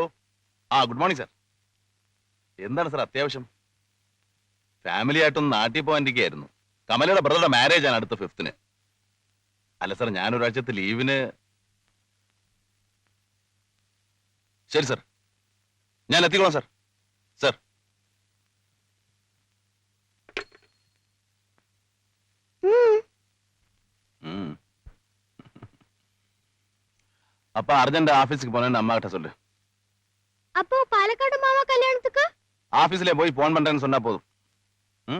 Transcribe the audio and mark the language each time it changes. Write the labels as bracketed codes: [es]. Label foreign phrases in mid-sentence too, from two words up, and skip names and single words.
[en] good morning [ml] സാർ. എന്താണ് സാർ അത്യാവശ്യം? ഫാമിലി ആയിട്ടൊന്ന് നാട്ടിൽ പോകാനിരിക്കുകയായിരുന്നു. കമലയുടെ ബ്രദറുടെ മാരേജ് ആണ് അടുത്ത 5th. അല്ല സാർ, ഞാനൊരാഴ്ചത്തെ ലീവിന്. ശരി സാർ, ഞാൻ എത്തിക്കോളാം സാർ. സാർ, [ta] அப்ப அர்ஜென்ட் ஆபீஸ்க்கு போனேன்னு அம்மா கிட்ட சொல்லு. அப்போ பாலக்காடு மாமா கல்யாணத்துக்கு ஆபீஸ்ல போய் போன் பண்றேன்னு சொன்னா போதும். ம்?